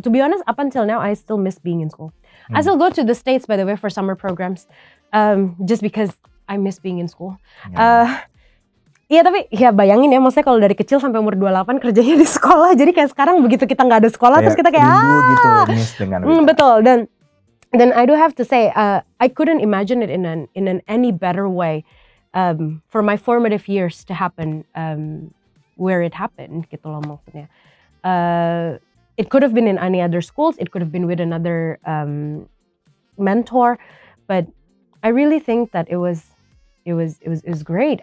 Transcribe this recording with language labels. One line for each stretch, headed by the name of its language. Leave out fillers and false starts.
English: To be honest, up until now I still miss being in school. I still go to the States by the way for summer programs, just because I miss being in school.
Indonesian: Iya tapi ya bayangin ya, maksudnya kalau dari kecil sampai umur 28 kerjanya di sekolah, jadi kayak sekarang begitu kita nggak ada sekolah terus kita kayak gitu, miss dengan betul.
English: Dan I do have to say I couldn't imagine it in an any better way for my formative years to happen where it happened
Indonesian: gitu loh maksudnya.
English: It could have been in any other schools, it could have been with another mentor, but I really think that it was great.